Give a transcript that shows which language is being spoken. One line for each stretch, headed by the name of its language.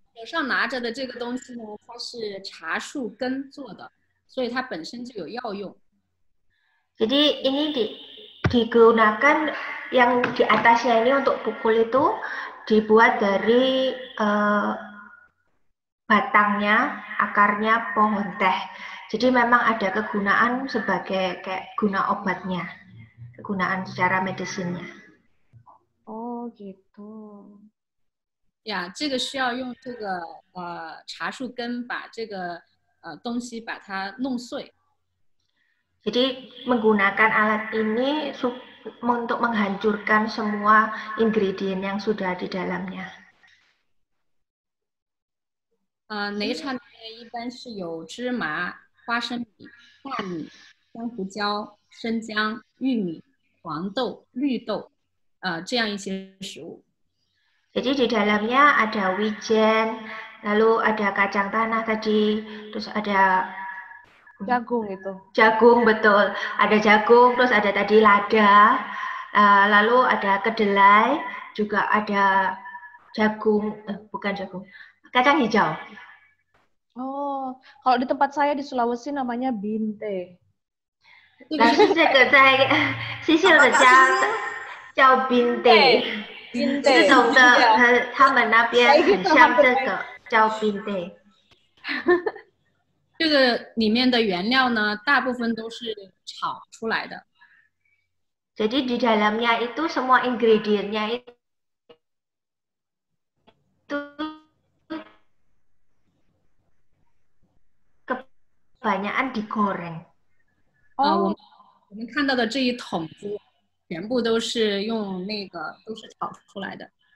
Chinese: 手上拿着的这个东西呢，它是茶树根做的，所以它本身就有药用。
Indonesian: Jadi ini digunakan yang di atasnya ini untuk pukul itu dibuat dari batangnya, akarnya pohon teh. Jadi memang ada kegunaan sebagai kayak guna obatnya, kegunaan secara medisinnya. Oh, gitu.
Chinese: 呀，这个需要用这个茶树根把这个东西把它弄碎。
Indonesian: Jadi menggunakan alat ini untuk menghancurkan semua ingredient yang sudah di dalamnya.
Chinese: 擂茶里面一般是有芝麻、花生米、大米、香胡椒、生姜、玉米、黄豆、绿豆，这样一些食物。
Indonesian: Jadi di dalamnya ada wijen, lalu ada kacang tanah tadi, terus ada Jagung itu. jagung, betul. Ada jagung, terus ada tadi lada, lalu ada kedelai, juga ada jagung, bukan jagung, kacang hijau. Oh, kalau di tempat saya di Sulawesi namanya binte.
Chinese: 但是这个在西西的家叫冰day，这种的他们那边很像这个叫冰day。这个里面的原料呢，大部分都是炒出来的。
Indonesian: Jadi di dalamnya itu semua ingredientnya itu kebanyakan digoreng.
Chinese: 我们看到的这一桶子，全部都是用那个都是炒出来的。